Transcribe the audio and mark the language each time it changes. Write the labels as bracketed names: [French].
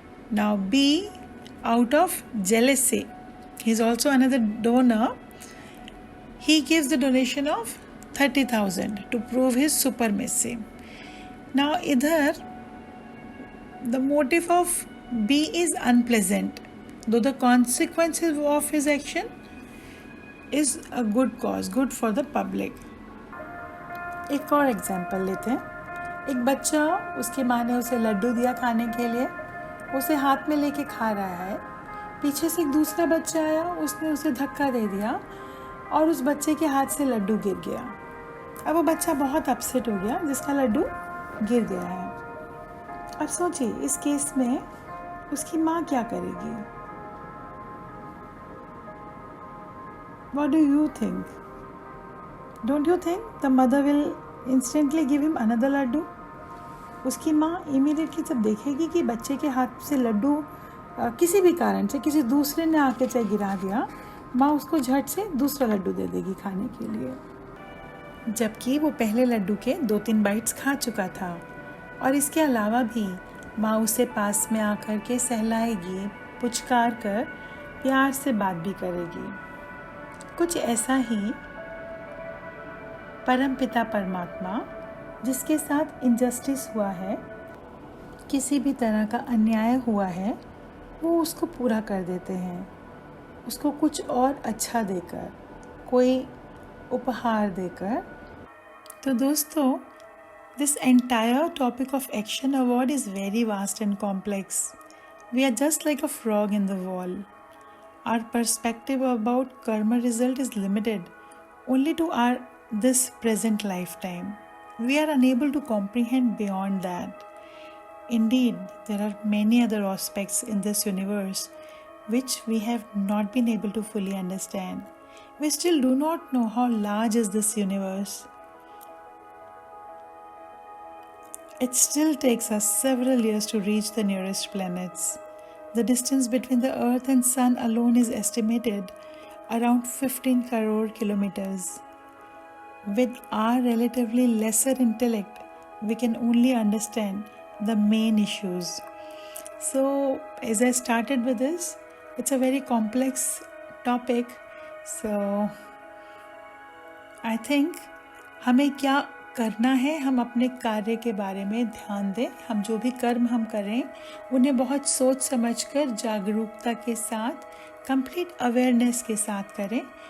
[English] Now B, out of jealousy, he is also another donor, he gives the donation of 30,000 to prove his supremacy. Now idhar the motive of B is unpleasant, though the consequences of his action is a good cause, good for the public. [Hindi] एक और example लेते हैं। एक बच्चा, उसकी माँ ने उसे लड्डू दिया खाने के लिए, उसे हाथ में लेके खा रहा है। पीछे से एक दूसरा बच्चा आया, उसने उसे धक्का दे दिया और उस बच्चे के हाथ से लड्डू गिर गया। अब वो बच्चा बहुत अपसेट हो गया जिसका लड्डू गिर गया है। अब सोचिए इस केस में उसकी माँ क्या करेगी? [English] What do you think? Don't you think the mother will instantly give him another laddu? [Hindi] उसकी माँ इमीडिएटली जब देखेगी कि बच्चे के हाथ से लड्डू किसी भी कारण से किसी दूसरे ने आके चाहे गिरा दिया, माँ उसको झट से दूसरा लड्डू दे देगी खाने के लिए, जबकि वो पहले लड्डू के 2-3 बाइट्स खा चुका था। और इसके अलावा भी माँ उसे पास में आकर के सहलाएगी, पुचकार कर प्यार से बात भी करेगी। कुछ ऐसा ही परम पिता परमात्मा जिसके साथ इनजस्टिस हुआ है, किसी भी तरह का अन्याय हुआ है, वो उसको पूरा कर देते हैं, उसको कुछ और अच्छा देकर, कोई उपहार देकर। तो दोस्तों, [English] this entire topic of action award is very vast and complex. We are just like a frog in the wall. Our perspective about karma result is limited only to our this present lifetime. We are unable to comprehend beyond that. Indeed, there are many other aspects in this universe which we have not been able to fully understand. We still do not know how large is this universe. It still takes us several years to reach the nearest planets. The distance between the Earth and Sun alone is estimated around 15 crore kilometers. With our relatively lesser intellect, we can only understand the main issues. So, as I started with this, it's a very complex topic. So, I think [Hindi] हमें क्या करना है, हम अपने कार्य के बारे में ध्यान दें। हम जो भी कर्म हम करें उन्हें बहुत सोच समझकर, जागरूकता के साथ, कंप्लीट अवेयरनेस के साथ करें।